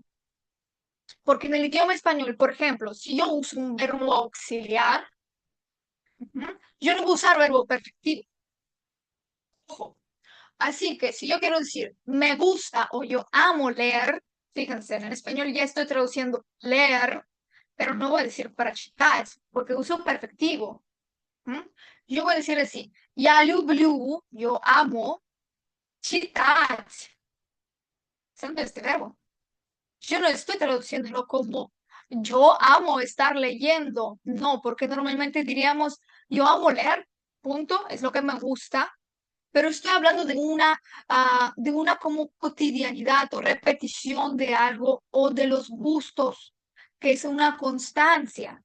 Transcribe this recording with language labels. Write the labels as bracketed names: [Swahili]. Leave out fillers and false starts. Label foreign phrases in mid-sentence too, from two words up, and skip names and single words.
[Spanish] Porque en el idioma español, por ejemplo, si yo uso un verbo auxiliar, yo no voy a usar verbo perfectivo. Ojo. Así que si yo quiero decir me gusta o yo amo leer, fíjense, en español ya estoy traduciendo leer, pero no voy a decir прочитать, porque uso perfectivo. Yo voy a decir así, [Russian] я люблю, [Spanish] yo amo, [Russian] читать. [Spanish] ¿Saben este verbo? Yo no estoy traduciéndolo como yo amo estar leyendo. No, porque normalmente diríamos yo amo leer, punto, es lo que me gusta, pero estoy hablando de una como cotidianidad o repetición de algo o de los gustos, que es una constancia.